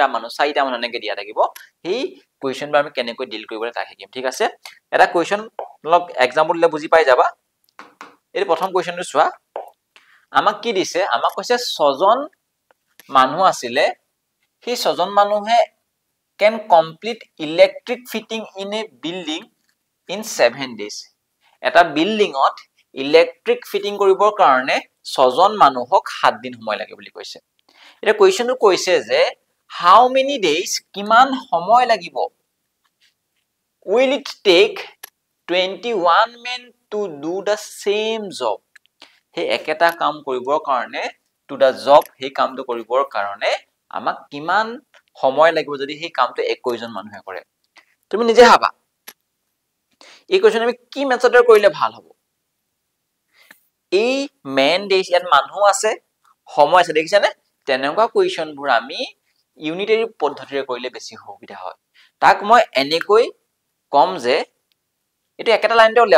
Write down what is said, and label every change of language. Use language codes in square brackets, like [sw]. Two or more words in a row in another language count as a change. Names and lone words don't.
[as] মানুহ চাৰিটা মানুহ এনেকৈ দিয়া থাকিব এই কোৱেশ্চন আমি কেনেকৈ ডিল কৰিবলৈ তাক শিকিম ঠিক আছে এটা কোৱেশ্চন লগ এক্সাম্পল দিলে বুজি পাই যাবা এই প্ৰথম কোৱেশ্চনটো চোৱা আমাক কি দিছে আমাক কৈছে 6 জন মানুহ আছিলে সেই 6 জন মানুহে [en] can complete electric fitting in a building in 7 days [as] এটা বিল্ডিংত ইলেক্ট্ৰিক ফিটিং কৰিবৰ কাৰণে 6 জন মানুহক 7 দিন সময় লাগে বুলি কৈছে এটা কোৱেশ্চনটো কৈছে যে [en] how many days [as] কিমান সময় লাগিব [en] will it take 21 men to do the same job [as] হে একেটা কাম কৰিবৰ কাৰণে [en] to the job [as] হে কামটো কৰিবৰ কাৰণে আমাক কিমান সময় লাগিব যদি হে কামটো 21 জন মানুহে কৰে তুমি নিজে ভাবা এই কোৱেশ্চন আমি কি মেথডৰ কৰিলে ভাল হ'ব এই [en] man days [as] ইয়াত মানুহ আছে সময় আছে দেখিছানে তেনেকুৱা কোৱেশ্চনবোৰ আমি ইউনিটাৰী পদ্ধতিৰে কৰিলে বেছি সুবিধা হয় তাক মই এনেকৈ কম যে এইটো একেটা লাইনতে উলিয়াব